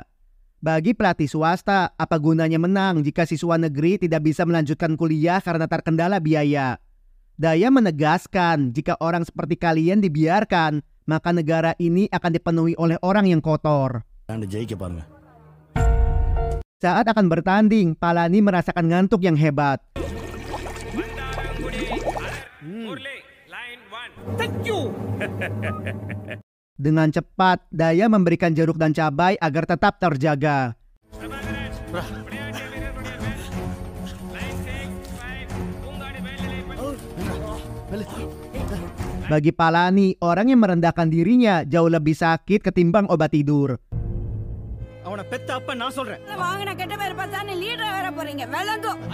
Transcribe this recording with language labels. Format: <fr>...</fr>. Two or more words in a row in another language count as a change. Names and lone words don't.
<id>Bagi pelatih swasta, apa gunanya menang jika siswa negeri tidak bisa melanjutkan kuliah karena terkendala biaya? Daya menegaskan, jika orang seperti kalian dibiarkan, maka negara ini akan dipenuhi oleh orang yang kotor. Saat akan bertanding, Palani merasakan ngantuk yang hebat.</id> <en>Thank you.</en> <id>Dengan cepat, Daya memberikan jeruk dan cabai agar tetap terjaga. Bagi Palani, orang yang merendahkan dirinya jauh lebih sakit ketimbang obat tidur.</id> <ta>அவனை பெத்த அப்ப நான் சொல்றேன். வாங்கின கெட்ட பேர் பார்த்தா நீ லீடரா வேற போறீங்க. விளங்கு.</ta>